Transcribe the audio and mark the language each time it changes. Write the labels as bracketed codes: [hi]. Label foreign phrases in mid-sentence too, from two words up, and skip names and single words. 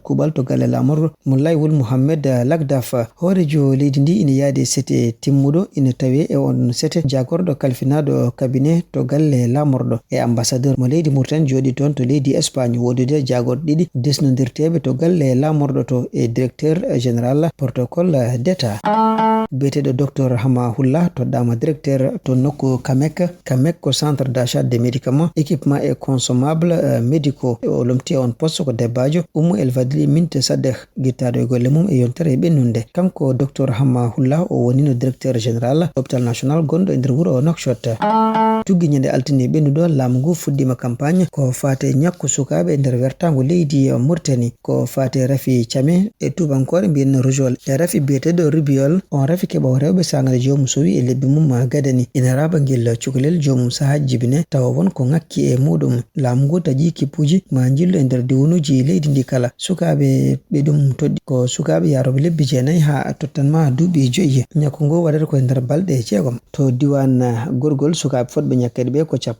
[ff] kuɓal to galle lamorɗo Moulay Wul Mohamed Lagdaf horejo leydi ndi ina yaadi sete timmuɗo ina tawi e on sete jagorɗo kalfinaɗo cabinet to galle lamorɗo e ambassadeur mo leydi Mauritanie joɗi toon to leydi Espagne wondude jagorɗo ɗiɗi desnodirteɓe to galle lamorɗo to e [fr] directeur général protocole [ff] d'état biyeteɗo docteur Hama Hulla to dama directeur to nokku Kamek ko [fr] centre d'achat des médicaments équipement et consommables médicaux [ff] o lomti on poste ko debbajo Oumou El Fadli Minte Sadeh guittaɗo e golle mum e yontere e ɓennunde kanko docteur Hama Hulla o wonino [fr] directeur général hôpital national [ff] gonɗo e nder wuuro Nouakchott tuggi ñande altine ɓennuɗo laamu ngu fuɗɗima campagne ko fate ñakku sukaɓe e nder wertago leydi Mauritanie ko fate rafi came e tubankore mbiyen rojol e rafi biyeteɗo rubiol on rafi keɓa rewɓe sangade jomum sowi e lebbi mum gadani ina raba guel cukalel jomum saha jibine tawa won ko ngakki e muɗum laamu ngu taƴi kippuji ma jillu e nder diwunuji leydi ndi kala sukaɓe ɓe ɗum toɗɗi ko sukaɓe yaroɓe lebbi jeenayyi ha tottanma duuɓi 5 ñakku ngu waɗata koye nder balɗe 6 to diwan gorgol sukaɓe fotɓe ñakkede ɓe ko